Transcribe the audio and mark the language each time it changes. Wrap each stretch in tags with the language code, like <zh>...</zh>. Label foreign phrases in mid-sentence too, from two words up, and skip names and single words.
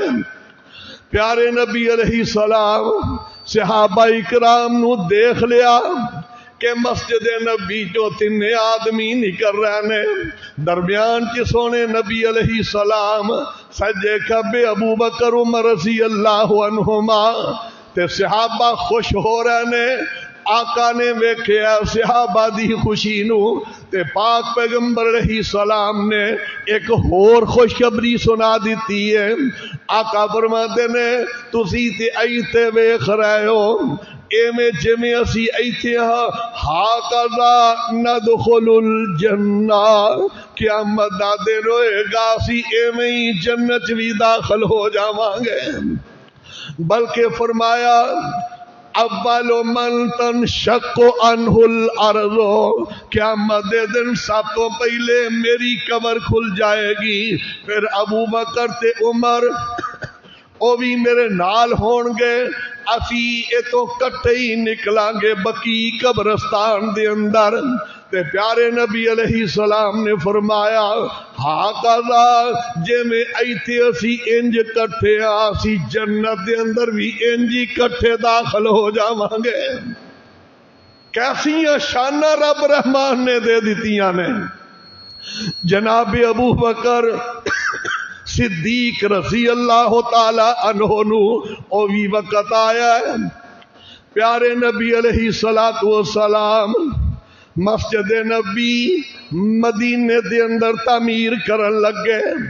<pa>پیارے نبی علیہ السلام صحابہ اکرام نو دیکھ لیا کہ مسجد نبی جو تین آدمی نکل رہے نے، درمیان چ سونے نبی علیہ السلام، سجے کھبے ابو بکر عمر رضی اللہ عنہما، تے صحابہ خوش ہو رہے نے۔ آقا نے ویکھیا صحابہ دی خوشی نو تے پاک پیغمبر علیہ السلام نے ایک اور خوشخبری سنا دیتی ہے۔ آقا فرماتے نے تسی تے ایتھے ویکھ رہے ہو ایویں جویں اسی ایتھے ہاں</pa> <ar>کذا ندخل الجنہ،</ar> <pa>قیامت دا دن ہوئے گا اسی ایویں ہی جنت بھی داخل ہو جاواں گے۔ بلکہ فرمایا</pa> <ar>اول من تنشق عنہ الارض،</ar> <pa>قیامت دے دن سب تو پہلے میری قبر کھل جائے گی، پھر ابو بکر تے عمر او بھی میرے نال ہون گے، اسی اتوں کٹھے ہی نکلاں گے بقی قبرستان دے اندر۔ تے پیارے نبی علیہ السلام نے فرمایا ہاں کذا جے میں ایتھے اسی انج کٹھے اسی جنت دے اندر بھی انجی کٹھے داخل ہو جاواں گے۔ کیسیاں شاناں رب رحمان نے دے دتیاں نے۔ جناب ابو بکر صدیق رضی اللہ تعالی عنہ نو او بھی وقت آیا ہے، پیارے نبی علیہ الصلوۃ والسلام مسجد نبی مدینے دے اندر تعمیر کرن لگے،</pa>